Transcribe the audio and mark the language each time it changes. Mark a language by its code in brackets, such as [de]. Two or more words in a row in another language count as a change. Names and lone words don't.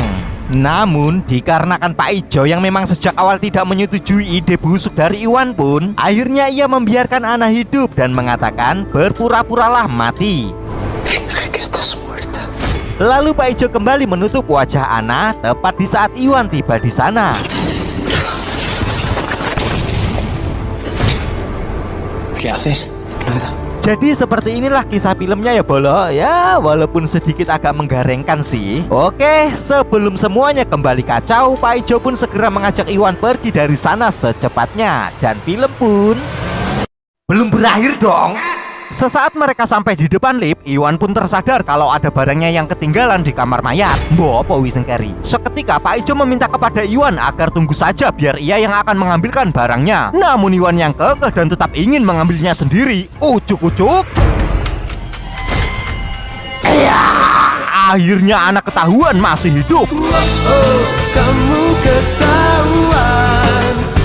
[id] Namun dikarenakan Pak Ijo yang memang sejak awal tidak menyetujui ide busuk dari Iwan pun, akhirnya ia membiarkan Ana hidup dan mengatakan berpura-puralah mati. Lalu Pak Ijo kembali menutup wajah Ana tepat di saat Iwan tiba di sana. [es] ¿Qué haces? Nada. [id] Jadi seperti inilah kisah filmnya ya Bolo. Ya walaupun sedikit agak menggarengkan sih. Oke, sebelum semuanya kembali kacau, Pak Ijo pun segera mengajak Iwan pergi dari sana secepatnya. Dan film pun belum berakhir dong. Sesaat mereka sampai di depan lift, Iwan pun tersadar kalau ada barangnya yang ketinggalan di kamar mayat. [jv] Mbok apa wis engkeri. [id] Seketika Pak Ijo meminta kepada Iwan agar tunggu saja biar ia yang akan mengambilkan barangnya. Namun Iwan yang kekeh dan tetap ingin mengambilnya sendiri. Ucuk-ucuk. Ya, akhirnya anak ketahuan masih hidup. Kamu ketahuan.